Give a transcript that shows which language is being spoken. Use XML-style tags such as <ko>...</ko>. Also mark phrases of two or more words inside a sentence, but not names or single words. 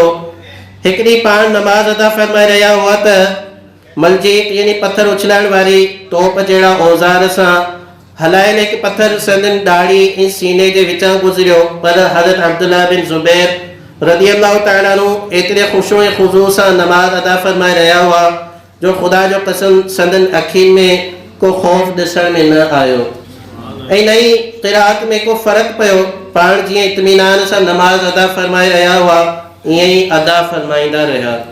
<sd>हिकु ॾींहुं पाण नमाज अदा फरमाए रहिया हुआ त मलजीत यानी पत्थर उछलाइण वारी तोप जहिड़ा औज़ार सां हलायल हिकु पत्थर संदन ॾाढ़ी ऐं सीने जे विचां गुज़रियो, पर हज़रत अब्दुल्लाह बिन ज़ुबैर</sd> <ar>رضي الله تعالى عنه</ar> <sd>एतिरे ख़ुशू ऐं ख़ुज़ू सां नमाज अदा फरमाए रहिया हुआ जो ख़ुदा जो कसम संदन अखियुनि में को ख़ौफ़ ॾिसण में न आयो ऐं न ई क़िराअत में को फ़र्क़ु पियो। पाण जीअं इत्मीनान सां नमाज अदा फरमाए रहिया हुआ ईअं ई अदा फरमाईंदा रहिया।</sd>